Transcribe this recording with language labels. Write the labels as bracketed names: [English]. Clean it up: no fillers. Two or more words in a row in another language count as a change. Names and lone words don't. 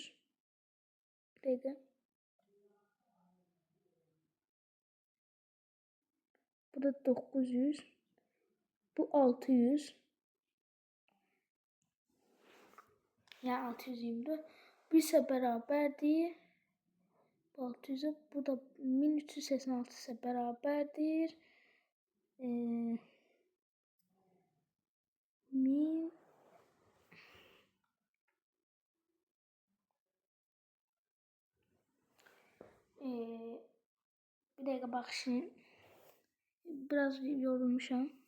[Azerbaijani] Bir dəqiqə. Burada 900. Bu 600. Yəni 624. Bu isə bərabərdir. [Turkish] 600'e bu da 1386 ise beraberdir. 1000 bir dakika bak şimdi biraz yorulmuşam.